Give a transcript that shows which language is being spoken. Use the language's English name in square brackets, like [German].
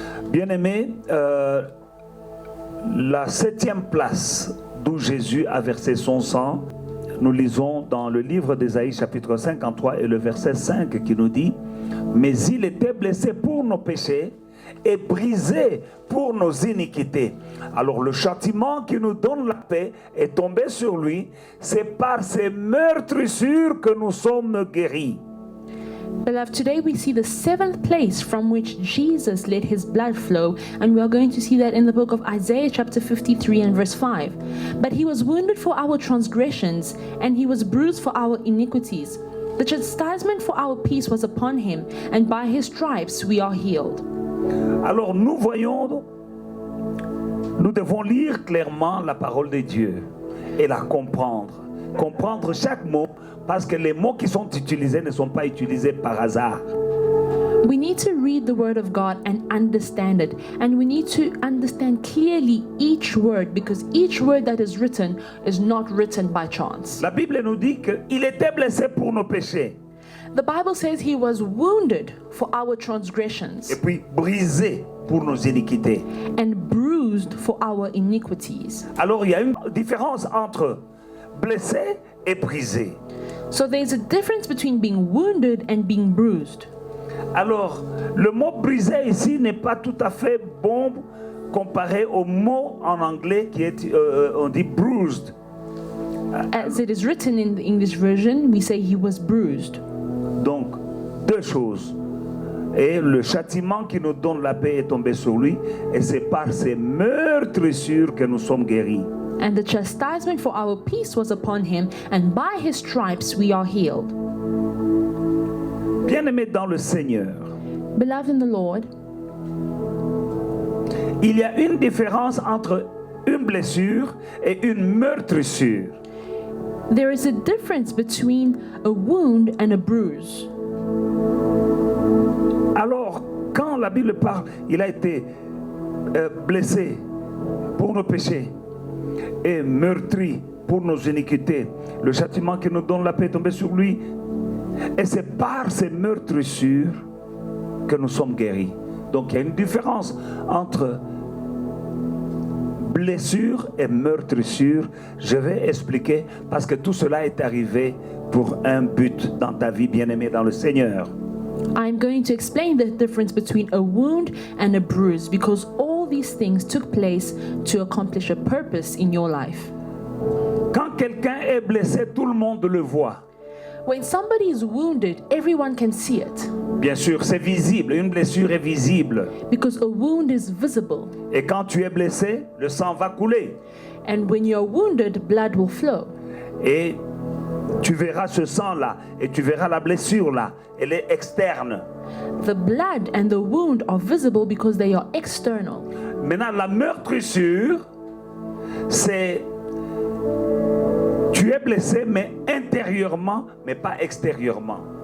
[French] Bien-aimés, la 7e place d'où Jésus a versé son sang, nous lisons dans le livre d'Ésaïe chapitre 53 et le verset 5 qui nous dit « Mais il était blessé pour nos péchés et brisé pour nos iniquités. Alors le châtiment qui nous donne la paix est tombé sur lui. C'est par ses meurtrissures que nous sommes guéris. » [English] Beloved, today we see the 7th place from which Jesus let his blood flow, and we are going to see that in the book of Isaiah chapter 53 and verse 5. But he was wounded for our transgressions, and he was bruised for our iniquities. The chastisement for our peace was upon him, and by his stripes we are healed. [French] Alors nous voyons, nous devons lire clairement la parole de Dieu et la comprendre. Comprendre chaque mot, parce que les mots qui sont utilisés ne sont pas utilisés par hasard. [English] We need to read the word of God and understand it. And we need to understand clearly each word, because each word that is written is not written by chance. [French] La Bible nous dit qu'il était blessé pour nos péchés. [English] The Bible says he was wounded for our transgressions [French] Et puis brisé pour nos iniquités. [English] and bruised for our iniquities. [French] Alors il y a une différence entre blessé et brisé. [English] So there's a difference between being wounded and being bruised. [French] Alors le mot brisé ici n'est pas tout à fait bon comparé au mot en anglais qui est, on dit bruised. [English] As it is written in the English version, we say he was bruised. [French] Donc deux choses. Et le châtiment qui nous donne la paix est tombé sur lui, et c'est par ses meurtrissures que nous sommes guéris. [English] And the chastisement for our peace was upon him, and by his stripes we are healed. [French] Bien-aimés dans le Seigneur, [English] Beloved in the Lord, [French] il y a une différence entre une blessure et une meurtrissure. [English] there is a difference between a wound and a bruise. [French] Alors, quand la Bible parle, il a été blessé pour nos péchés et meurtri pour nos iniquités. Le châtiment qui nous donne la paix est tombé sur lui. Et c'est par ces meurtrissures que nous sommes guéris. Donc il y a une différence entre blessure et meurtrissure. Je vais expliquer parce que tout cela est arrivé pour un but dans ta vie, bien-aimée dans le Seigneur. [English] I'm going to explain the difference between a wound and a bruise, because all these things took place to accomplish a purpose in your life. [French] Quand Quand quelqu'un est blessé, tout le monde le voit. [English] When somebody is wounded, everyone can see it [French] Bien sûr, c'est visible. Une blessure est visible. [English] because a wound is visible. [French] Et quand tu es blessé, le sang va couler. [English] And when you're wounded, blood will flow. [French] Et tu verras ce sang-là. Et tu verras la blessure-là. Elle est externe. [English] The blood and the wound are visible because they are external. [French] Maintenant, la meurtrissure, c'est... Tu es blessé, mais intérieurement, mais pas extérieurement.